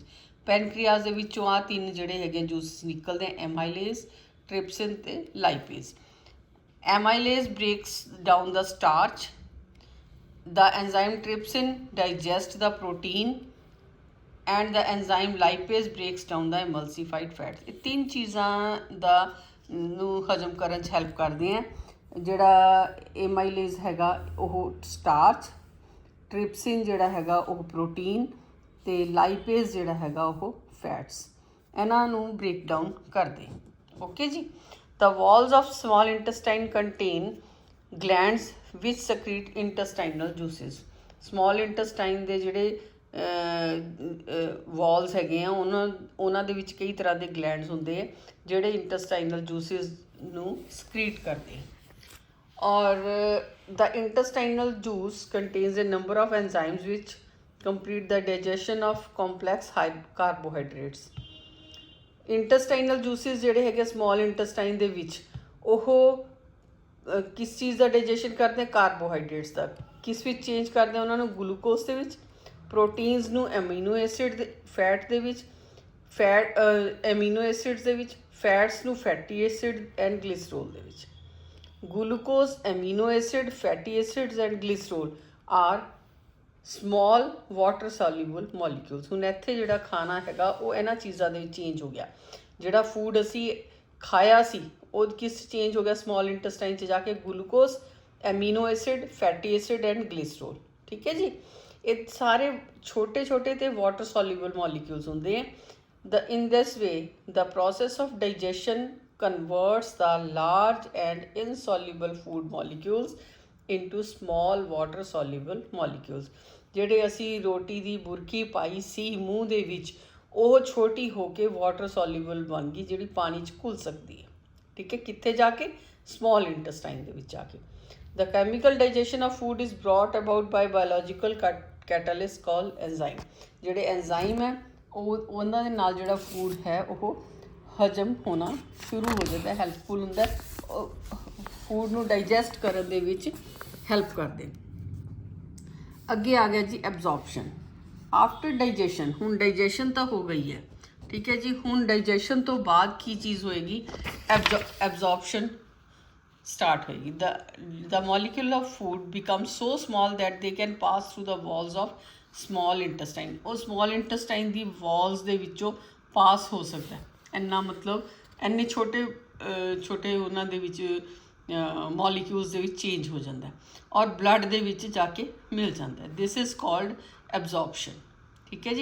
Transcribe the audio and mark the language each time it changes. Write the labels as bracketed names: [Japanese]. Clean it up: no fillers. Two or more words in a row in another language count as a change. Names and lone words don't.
[Punjabi] ਪੈਨਕ੍ਰੀਆਸ ਦੇ ਵਿੱਚੋਂ ਆ ਤਿੰਨ ਜਿਹੜੇ ਹੈਗੇ ਜੂਸਿਸ ਨਿਕਲਦੇ ਆ, ਐਮਾਈਲੇਜ਼, ਟ੍ਰਿਪਸਿਨ ਤੇ ਲਾਈਪੇਜ਼। [English] amylase breaks down the starch. the enzyme trypsin digests the protein and the enzyme lipase breaks down the emulsified fats। [Punjabi] ਇਹ ਤਿੰਨ ਚੀਜ਼ਾਂ ਦਾ ਨੂੰ ਹਜਮ ਕਰਨ 'ਚ ਹੈਲਪ ਕਰਦੇ ਆ। ਜਿਹੜਾ ਐਮਾਈਲੇਜ਼ ਹੈਗਾ ਉਹ ਸਟਾਰਚ, ਟ੍ਰਿਪਸਿਨ ਜਿਹੜਾ ਹੈਗਾ ਉਹ ਪ੍ਰੋਟੀਨ ਤੇ ਲਾਈਪੇਜ਼ ਜਿਹੜਾ ਹੈਗਾ ਉਹ ਫੈਟਸ, ਇਹਨਾਂ ਨੂੰ [English] break down [Punjabi] ਕਰਦੇ। ਓਕੇ ਜੀ। [English] the walls of small intestine contain glands which secrete intestinal juices. small intestine [Punjabi] ਦੇ ਜਿਹੜੇ ਵਾਲਸ ਹੈਗੇ ਆ ਉਹਨਾਂ ਦੇ ਵਿੱਚ ਕਈ ਤਰ੍ਹਾਂ ਦੇ ਗਲੈਂਡਸ ਹੁੰਦੇ ਆ ਜਿਹੜੇ [English] intestinal juices [Punjabi] ਨੂੰ ਸਕਰੀਟ ਕਰਦੇ। [English] ਔਰ the intestinal juice contains a number of enzymes which complete the digestion of complex carbohydrates. Intestinal juices [Punjabi] ਜਿਹੜੇ ਹੈਗੇ [English] small intestine [Punjabi] ਦੇ ਵਿੱਚ ਉਹ ਕਿਸ ਚੀਜ਼ ਦਾ ਡਾਈਜੈਸ਼ਨ ਕਰਦੇ? ਕਾਰਬੋਹਾਈਡਰੇਟਸ ਦਾ। ਕਿਸ ਵਿੱਚ ਚੇਂਜ ਕਰਦੇ? ਉਹਨਾਂ ਨੂੰ ਗਲੂਕੋਜ਼ ਦੇ ਵਿੱਚ, ਪ੍ਰੋਟੀਨਸ ਨੂੰ [English] amino acid [Punjabi] ਦੇ, ਫੈਟ ਦੇ ਵਿੱਚ, [English] amino acids [Punjabi] ਦੇ ਵਿੱਚ, ਫੈਟਸ ਨੂੰ [English] fatty acid and glycerol [Punjabi] ਦੇ ਵਿੱਚ। [English] Glucose, amino acid, fatty acids and glycerol are small water soluble molecules. [Punjabi] ਹੁਣ ਇੱਥੇ ਜਿਹੜਾ ਖਾਣਾ ਹੈਗਾ ਉਹ ਇਹਨਾਂ ਚੀਜ਼ਾਂ ਦੇ ਵਿੱਚ ਚੇਂਜ ਹੋ ਗਿਆ। ਜਿਹੜਾ ਫੂਡ ਅਸੀਂ ਖਾਇਆ ਸੀ ਉਹ ਕਿਸ ਚੇਂਜ ਹੋ ਗਿਆ? [English] small intestine [Punjabi] 'ਚ ਜਾ ਕੇ [English] glucose, amino acid, fatty acid and glycerol. [Punjabi] ਠੀਕ ਹੈ ਜੀ। ਇਹ ਸਾਰੇ ਛੋਟੇ ਛੋਟੇ ਤੇ [English] water soluble molecules [Punjabi] ਹੁੰਦੇ ਹੈ। [English] In this way the process of digestion converts the large and insoluble food molecules into small water soluble molecules. [Punjabi] ਜਿਹੜੇ ਅਸੀਂ ਰੋਟੀ ਦੀ ਬੁਰਕੀ ਪਾਈ ਸੀ ਮੂੰਹ ਦੇ ਵਿੱਚ ਉਹ ਛੋਟੀ ਹੋ ਕੇ [English] water soluble [Punjabi] ਬਣ ਗਈ ਜਿਹੜੀ ਪਾਣੀ 'ਚ ਘੁਲ ਸਕਦੀ ਹੈ। ਠੀਕ ਹੈ। ਕਿੱਥੇ ਜਾ ਕੇ? [English] small intestine [Punjabi] ਦੇ ਵਿੱਚ ਜਾ ਕੇ। [English] The chemical digestion of food is brought about by biological catalyst called enzyme. [Punjabi] ਜਿਹੜੇ ਐਂਜ਼ਾਈਮ ਹੈ ਉਹਨਾਂ ਦੇ ਨਾਲ ਜਿਹੜਾ ਫੂਡ ਹੈ ਉਹ ਹਜਮ ਹੋਣਾ ਸ਼ੁਰੂ ਹੋ ਜਾਂਦਾ, ਹੈਲਪਫੁਲ ਹੁੰਦਾ, ਫੂਡ ਨੂੰ ਡਾਈਜੈਸਟ ਕਰਨ ਦੇ ਵਿੱਚ ਹੈਲਪ ਕਰਦੇ। ਅੱਗੇ ਆ ਗਿਆ ਜੀ ਐਬਜ਼ੌਰਪਸ਼ਨ। [English] after digestion, [Punjabi] ਹੁਣ ਡਾਈਜੈਸ਼ਨ ਤਾਂ ਹੋ ਗਈ ਹੈ। ਠੀਕ ਹੈ ਜੀ। ਹੁਣ ਡਾਈਜੈਸ਼ਨ ਤੋਂ ਬਾਅਦ ਕੀ ਚੀਜ਼ ਹੋਏਗੀ? [English] absorption start [Punjabi] ਹੋਏਗੀ। [English] the molecule of food becomes so small that they can pass through the walls of small intestine. [Punjabi] ਉਹ [English] small intestine [Punjabi] ਦੀ walls ਦੇ ਵਿੱਚੋਂ ਪਾਸ ਹੋ ਸਕਦਾ ਹੈ। ਇੰਨਾ ਮਤਲਬ ਇੰਨੇ ਛੋਟੇ ਛੋਟੇ ਉਹਨਾਂ ਦੇ ਵਿੱਚ ਮੋਲੀਕਿਊਲਸ ਦੇ ਵਿੱਚ ਚੇਂਜ ਹੋ ਜਾਂਦਾ ਔਰ ਬਲੱਡ ਦੇ ਵਿੱਚ ਜਾ ਕੇ ਮਿਲ ਜਾਂਦਾ। [English] this is called absorption. [Punjabi] ਠੀਕ ਹੈ ਜੀ।